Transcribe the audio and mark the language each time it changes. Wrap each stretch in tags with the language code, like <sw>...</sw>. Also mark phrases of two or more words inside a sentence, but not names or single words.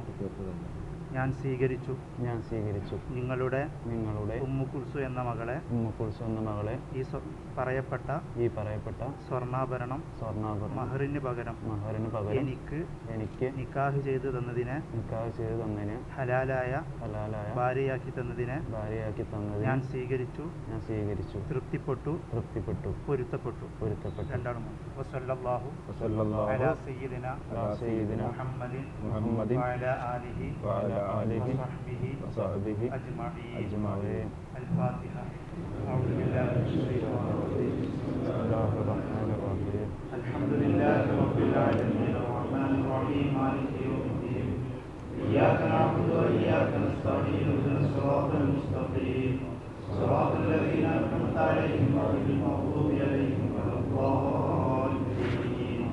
<ml>ഞാൻ സ്വീകരിച്ചു നിങ്ങളുടെ ഉമ്മു കുൽസു എന്ന മകളെ ഈ പറയപ്പെട്ട സ്വർണ്ണാഭരണം മഹറിന് പകരം എനിക്ക് നിക്കാഹ് ചെയ്തു തന്നതിന് ഹലാലായ ഭാര്യയാക്കി തന്നതിന് ഞാൻ സ്വീകരിച്ചു തൃപ്തിപ്പെട്ടു പൊരുത്തപ്പെട്ടു.</ml> <ar>രണ്ടാളും وصلى الله على سيدنا محمد وعلى آله وصحبه أجمعين. الفاتحة. أعوذ بالله من الشيطان الرجيم. بسم الله الرحمن الرحيم. الحمد لله رب العالمين الرحمن الرحيم مالك يوم الدين. إياك نعبد وإياك نستعين اهدنا الصراط المستقيم صراط الذين أنعمت عليهم غير المغضوب عليهم ولا الضالين.</ar>